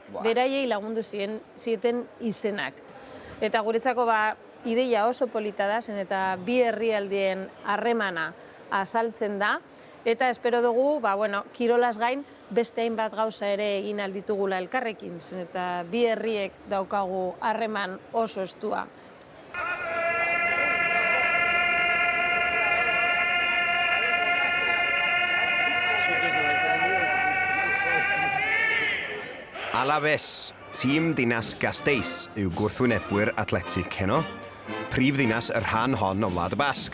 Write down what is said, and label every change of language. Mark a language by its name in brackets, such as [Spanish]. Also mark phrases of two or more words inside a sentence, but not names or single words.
[Basque] Beraiei lagundu zieten izenak. Eta guretzako ideia oso polita da, zen eta bi herrialdeen harremana azaltzen da, eta espero dugu, kirolaz gain, beste hainbat gauza ere egin alditugula elkarrekin, zen eta bi herriek daukagu harreman oso estua. [Welsh] Alaves, tîm dinas Gasteiz yw gwrthwynebwyr atletic heno, prif ddinas yr rhan hon o Wlad y Basg.